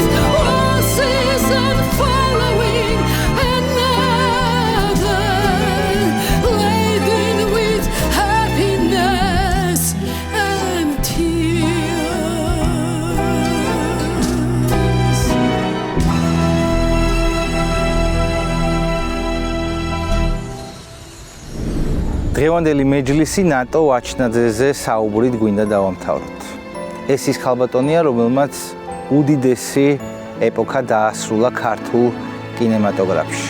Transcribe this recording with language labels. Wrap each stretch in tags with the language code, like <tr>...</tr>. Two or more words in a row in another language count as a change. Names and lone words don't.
<en>One season following another, laden with happiness and tears.</en> <ka>დღევანდელი მეჯლისი ნატო ვაჩნაძეზე საუბრით გვინდა დავამთავროთ. ეს ის ქალბატონია, რომელმაც უდიდესი ეპოქა დაასრულა ქართულ კინემატოგრაფში.</ka>